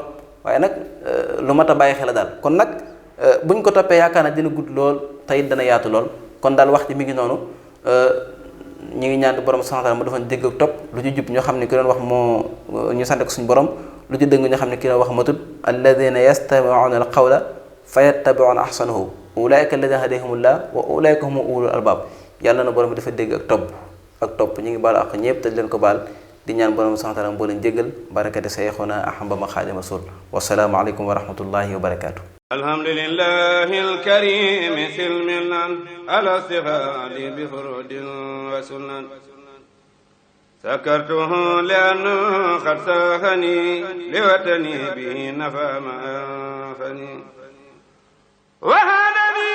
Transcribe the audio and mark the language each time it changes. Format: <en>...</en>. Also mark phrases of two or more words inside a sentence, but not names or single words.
<wo>waaye nag lu mat a bàyyi xel daal. kon nag buñ ko toppee yaakaar na dina gudd lool te it dana yaatu lool. kon daal wax ji mi ngi noonu, ñu ngi ñaan borom</wo> <ar>سبحانه وتعالى</ar> <wo>mu defoon dégg ak topp, lu ci jub ñoo xam ne ki doon wax moo ñu sant ko suñu borom, lu ci dëng ñoo xam ne ki doon wax matut</wo> <ar>الذين يستمعون القول فيتبعون أحسنه أولئك الذين هداهم الله وأولئك هم أولو الألباب.</ar> <wo>yàlla na borom bi dafa dégg ak topp ñu ngi baal ak ñëpp te leen ko baal di ñaan borom</wo> <ar>سبحانه وتعالى</ar> <wo>boo leen jéggal barakati Sayxuna Ahmad Bamba Xaadimu Rasuul.</wo> <ar>والسلام عليكم ورحمة الله وبركاته. الحمد لله الكريم سلما على اشتغال بفروض وسنن شكرته لأنه قد صانني لوطني به نفع ما أنفعني وهذا</ar>